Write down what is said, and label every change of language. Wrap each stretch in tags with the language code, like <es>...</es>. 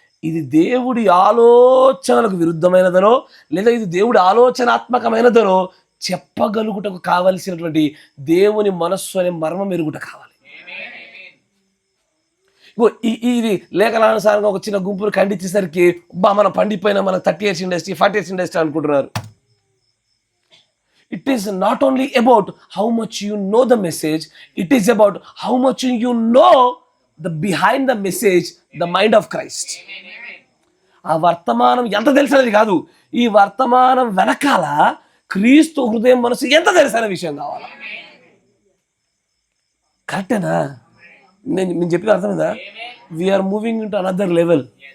<te>ఇది దేవుడి ఆలోచనలకు విరుద్ధమైనదనో లేదా ఇది దేవుడి ఆలోచనాత్మకమైనదనో చెప్పగలుగుటకు కావలసినటువంటి దేవుని మనస్సు అనే మర్మం ఎరుగుట కావాలి. ఇది లేఖనానుసారంగా ఒక చిన్న గుంపును ఖండించేసరికి మనం పండిపోయినా మనకు 30 years ఇండస్ట్రీ 40 years ఇండస్ట్రీ అనుకుంటున్నారు.</te> <en>It is not only about how much you know the message, it is about how much you know the behind the message, the mind of Christ.</en> <te>ఆ వర్తమానం ఎంత తెలుసనేది కాదు, ఈ వర్తమానం వెనకాల క్రీస్తు హృదయం మనసు ఎంత తెలుసనే విషయం కావాలి. కరెక్టేనా? నేను చెప్పిన అర్థమైందా?</te> <en>We're moving into another level.</en>